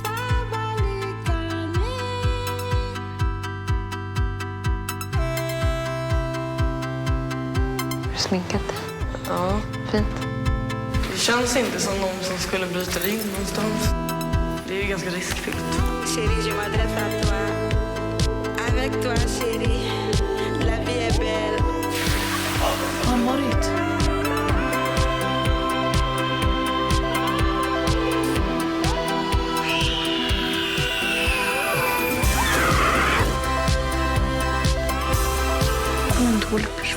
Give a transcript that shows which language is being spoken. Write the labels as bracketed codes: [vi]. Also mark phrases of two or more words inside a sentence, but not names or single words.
[sv] Är du sminkad? Ja, fint. Det känns inte som någon som skulle bryta dig in någonstans. Det är ju ganska riskfyllt. [fr] Chérie, je m'adresse à toi. Avec toi, chérie. La vie est belle. [sv] Har han varit? Jag är en dålig person.